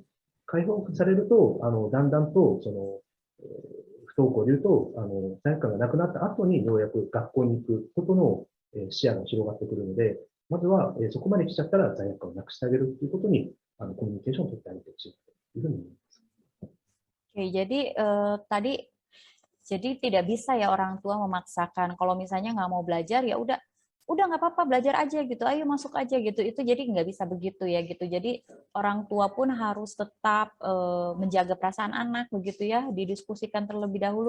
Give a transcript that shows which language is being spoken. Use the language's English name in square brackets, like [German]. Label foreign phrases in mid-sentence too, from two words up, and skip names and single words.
[Japanese] 解放されると、だんだんと、不登校でいうと、罪悪感がなくなった後にようやく学校に行くことの視野が広がってくるので、まずは、そこまで来ちゃったら罪悪感をなくしてあげるということに、コミュニケーションを取ってあげてほしいというふうに思います。 [Indonesian] Oke, jadi jadi tidak bisa ya orang tua memaksakan. Kalau misalnya nggak mau belajar ya udah nggak apa-apa belajar aja gitu, ayo masuk aja gitu. Itu jadi nggak bisa begitu ya gitu. Jadi orang tua pun harus tetap menjaga perasaan anak begitu ya, didiskusikan terlebih dahulu.